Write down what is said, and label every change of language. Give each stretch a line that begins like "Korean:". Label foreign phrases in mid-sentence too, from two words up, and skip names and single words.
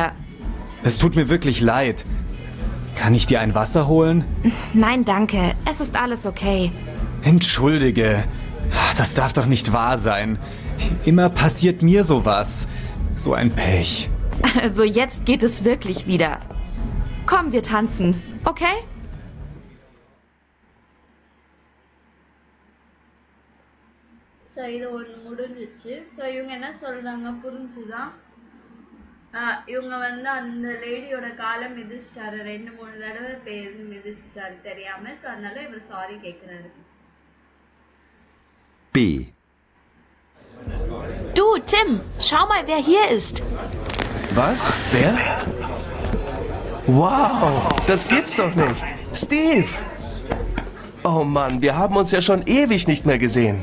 German: Es tut mir wirklich leid. Kann ich dir ein Wasser holen? Nein, danke. Es ist alles okay. Entschuldige. Das darf doch nicht wahr sein. Immer passiert mir sowas. So ein Pech. Also jetzt geht es wirklich wieder. Komm, wir tanzen, okay?
Tamil: ஸோ இது ஒன்று முடிஞ்சிச்சு. ஸோ இவங்க என்ன சொல்கிறாங்க புரிஞ்சுதான். இவங்க வந்து அந்த லேடியோட காலை மிதிச்சிட்டாரு, 2-3 தடவை பேர் மிதிச்சிட்டாரு தெரியாம. ஸோ அதனால இவர் சாரி கேட்குறாரு. B.
German: Du, Tim, schau mal, wer hier ist. Was? Wer? Wow, das gibt's doch nicht. Steve! Oh Mann, wir haben uns ja schon ewig nicht mehr gesehen.